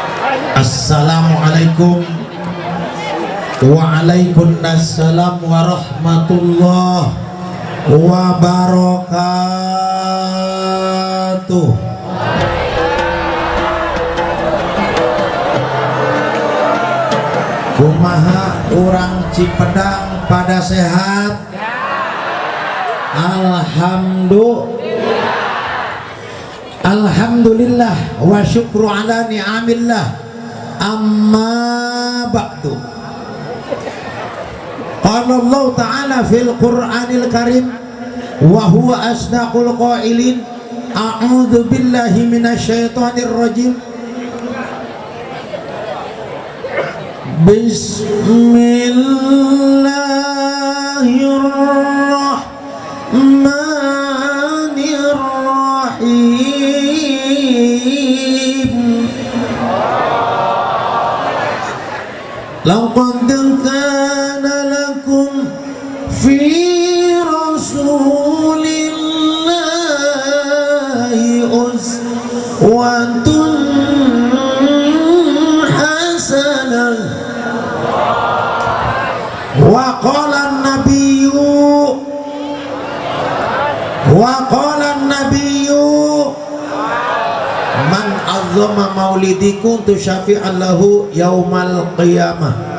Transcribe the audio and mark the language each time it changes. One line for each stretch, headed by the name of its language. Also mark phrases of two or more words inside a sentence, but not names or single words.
Arabic: السلام عليكم وعليكم السلام ورحمة الله وبركاته.
Sundanese: Kumaha urang Cipedang pada sehat?
Arabic: الحمد لله والشكر على نعم الله. أما بعد. قال الله تعالى في القرآن الكريم وهو أصدق القائلين. أعوذ بالله من الشيطان الرجيم. Bismillahirrahmanirrahim. لقد كان لكم في رسول الله أسوة حسنة. وقال النبي من عظم مولدكم تشفعا له يوم القيامة.